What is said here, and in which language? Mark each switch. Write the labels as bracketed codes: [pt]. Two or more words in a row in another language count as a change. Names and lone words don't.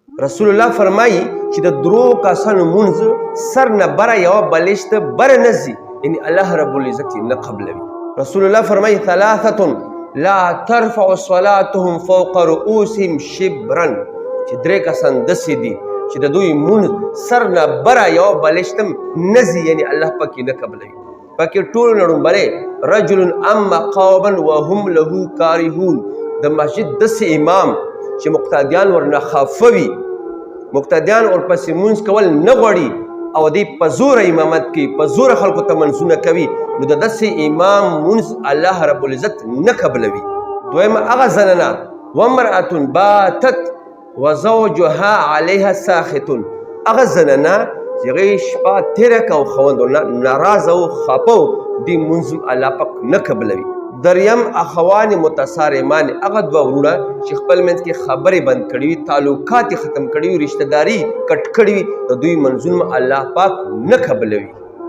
[ps] رسول الله فرمایي چې د درو کسانو مونځ سر نه بره یوه بلشته بره نه ځي، یعنې الله رب العزت یې نه قبلوي. [ar] رسول الله فرمایي ثلاثة لا ترفع صلاتهم فوق رؤوسهم شبرا، [ps] چې درې کسان داسې دي چې د دوی مونځ سر نه بره یوه بلشته نه ځي، یعنې الله پاک یې نه قبلوي. پکې ټولو نه لومړی [ar] رجل اما قوما وهم له کارهون، [ps] د مسجد داسې امام چې مقتدیان ورنه خافه وي، مقتدیان ورپسې مونځ کول نه غواړي او دی په زوره امامت کوي، په زوره خلکو ته منځونه کوي، نو د داسې امام مونځ الله رب العزت نه قبلوي. دویمه هغه زنانه [ar] وامرأة باتت وزوجها علیها ساخط، [ps] هغه زنانه چې هغې شپه تېره کړه او خاوند ورنه ناراضه و خفه و، دې مونځ الله پاک نه قبلوي. دریم [ar] اخوان متصارمان، [ps] هغه دوه ورونه چې خپل منځ کې خبرې بند کړي وي، تعلقات یې ختم کړي وي، رشته داري کټ کړي وي، د دوی منځونه الله پاک نه قبلوي.